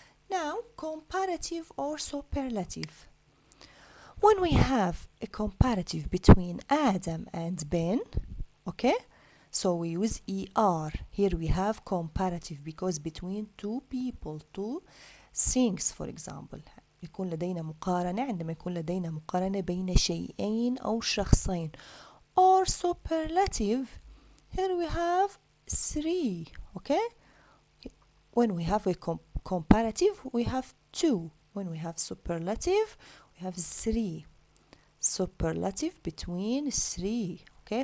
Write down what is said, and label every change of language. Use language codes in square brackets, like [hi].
[en] Now, comparative or superlative. When we have a comparative between Adam and Ben, okay, so we use ER. Here we have comparative because between two people, two things, for example. [ar] يكون لدينا مقارنة عندما يكون لدينا مقارنة بين شيئين أو شخصين. [en] Or superlative, here we have 3, okay? When we have a comparative, we have 2. When we have superlative, we have 3. Superlative between 3, okay?